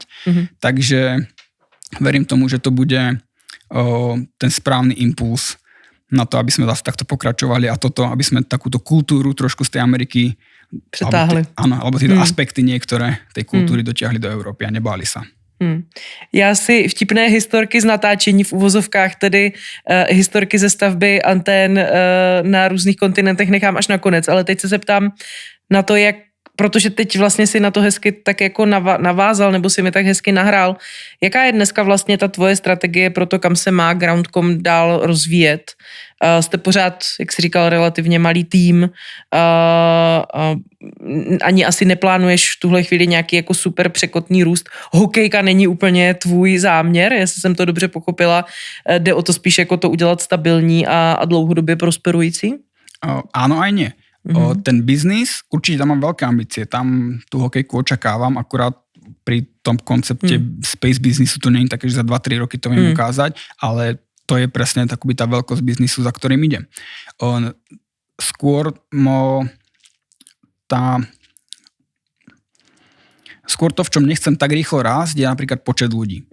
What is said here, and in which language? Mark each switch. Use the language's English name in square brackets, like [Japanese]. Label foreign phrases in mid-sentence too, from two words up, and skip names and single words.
[Slovak] Takže verím tomu, že to bude ten správny impuls na to, aby sme zase takto pokračovali a toto, aby sme takúto kultúru trošku z tej Ameriky [Czech] přetáhli. [Slovak] Alebo tieto aspekty niektoré tej kultúry dotiahli do Európy a nebáli sa. [Czech] Já si vtipné historky z natáčení v uvozovkách, tedy historky ze stavby antén na různých kontinentech nechám až na konec, ale teď se zeptám na to, jak, protože teď vlastně si na to hezky tak jako navázal, nebo si mi tak hezky nahrál. Jaká je dneska vlastně ta tvoje strategie pro to, kam se má Groundcom dál rozvíjet? Jste pořád, jak jsi říkal, relativně malý tým. Ani asi neplánuješ v tuhle chvíli nějaký jako super překotný růst. Hokejka není úplně tvůj záměr, jestli jsem to dobře pochopila. Jde o to spíš jako to udělat stabilní a dlouhodobě prosperující? [Slovak] Áno aj nie. Ten biznis, určite tam mám veľké ambície. Tam tú hokejku očakávam, akurát pri tom koncepte space biznisu to nie je také, že za 2-3 roky to viem ukázať, ale to je presne takoby tá veľkosť biznisu, za ktorým idem. Skôr to, v čom nechcem tak rýchlo rásť, je napríklad počet ľudí.